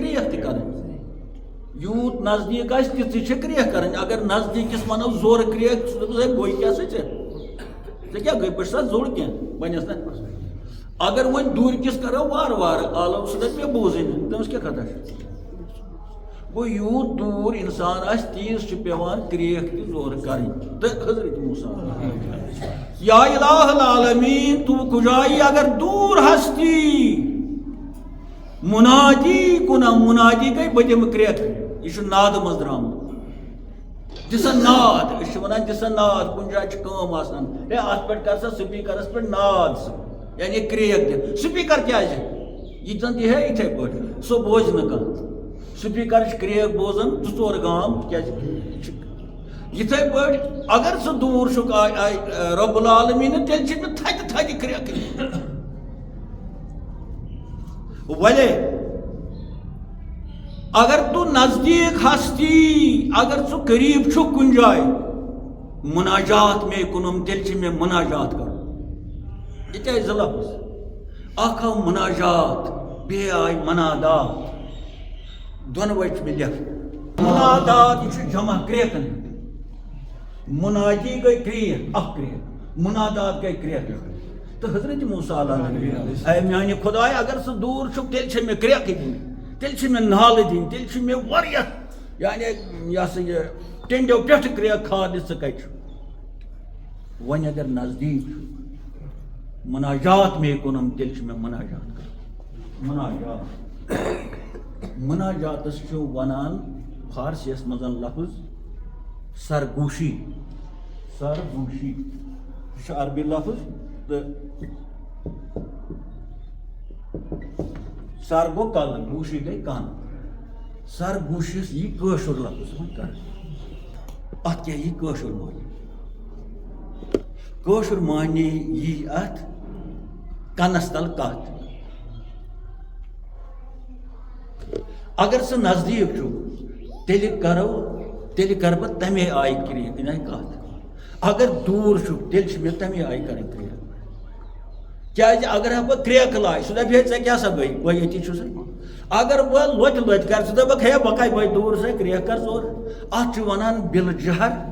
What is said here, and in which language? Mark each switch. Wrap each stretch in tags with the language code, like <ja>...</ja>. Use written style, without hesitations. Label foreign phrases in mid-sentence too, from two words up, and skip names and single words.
<ks>کرٛیکھ تہِ کرٕنۍ یوٗت نزدیٖک آسہِ تِژٕے چھِ کرٛیکھ کرٕنۍ اگر نزدیٖکِس ونو زورٕ کرٛیکھ ژٕ دپس ہے بٔے کیٛاہ سا ژےٚ کیٛاہ گٔے بہٕ چھُسا زوٚر کینٛہہ بنیٚس نا اگر وۄنۍ دوٗرکِس کرو وارٕ عالم سُہ دپہِ مےٚ بوٗزٕے نہٕ تٔمِس کیٛاہ خطا چھُ گوٚو یوٗت دوٗر انسان آسہِ تیٖژ چھِ پیٚوان کرٛیکھ تہِ زورٕ کرٕنۍ تہٕ حضرت موسیٰ</ks> <fa>یا الہ العالمین تو کجایی اگر دور ہستی منادی کنم</fa> <ks>منادی گئی بہٕ دِمہٕ کرٛیکھ یہ چھُ نادٕ منٛز درٛامُت دِسا ناد أسۍ چھِ ونان دِسا ناد کُنہِ جایہِ چھِ کٲم آسان ہے اتھ پٮ۪ٹھ کر سا سپیٖکرس پٮ۪ٹھ ناد ژٕ یعنی کرٛیکھ دِ سپیٖکر کیٛازِ یہِ زن دی ہے یِتھے پٲٹھۍ سُہ بوزِ نہٕ کانٛہہ سپیٖکرٕچ کرٛیکھ بوزان 2-4 گام کیٛازِ یِتھے پٲٹھۍ اگر ژٕ دوٗر چھُکھ رۄب العالمیٖن تیٚلہِ چھِ مےٚ تھدِ کرٛیکھ</ks> <fa>وَلے اگر تو نزدیٖک ہستی</fa> <ks>اگر ژٕ قریٖب چھُکھ کُنہِ جایہِ</ks> <fa>مناجات میں کُنُم</fa> <ks>تیٚلہِ چھِ مےٚ مناجات کرُن ییٚتہِ آیہِ 2 لفظ اکھ آو مناجات بیٚیہِ آیہِ منادات دۄنوَے چھِ مےٚ لیکھٕنۍ منادات یہِ چھُ جمع کرٛیکن منادی گٔے کرٛیکھ اکھ کرٛیکھ منادات گٔے کرٛیکھ تہٕ حضرت موسیٰ اے میانہِ خۄداے اگر ژٕ دوٗر چھُکھ تیٚلہِ چھےٚ مےٚ کرٛیکھٕے دِنۍ تیٚلہِ چھِ مےٚ نالہٕ دِنۍ تیٚلہِ چھِ مےٚ واریاہ یعنی یہِ ہسا یہِ ٹینڈیو پٮ۪ٹھٕ کرٛیکھ کھالنہِ ژٕ کتہِ چھُکھ وۄنۍ اگر نزدیٖک چھُ</ks> <fa>مناجات میں کُنم</fa> <ks>تیٚلہِ چھُ مےٚ مناجات کرُن مناجات مناجاتس چھُ ونان فارسیس مز لفظ سرگوشی سرگوشی یہ چھُ عربی لفظ تو سر گو کل گوشی گئی کن سرگوشیس یہ کٲشُر لفظ کر ات کیا یہ کٲشُر معنی کٲشُر معنی یہ ات کنس تل کت اگر سہ نزدیک چھُ تیٚلہِ کر بہٕ تمے آیہِ کتھ اگر دوٗر چھُ تیٚلہِ چھِ مےٚ تمے آیہِ کرٕنۍ کرٛیک کیٛازِ اگر بہٕ کرٛیکہٕ لاے سُہ دپہِ ہے ژےٚ کیٛاہ سا گٔے بہٕ ییٚتی چھُسے اگر بہٕ لۄتہِ کرٕ ژٕ دپکھ ہے بہٕ کَتہِ بہٕ دوٗر سے کرٛیک کر ژٕ اتھ چھُ ونان بِل جہر</ks>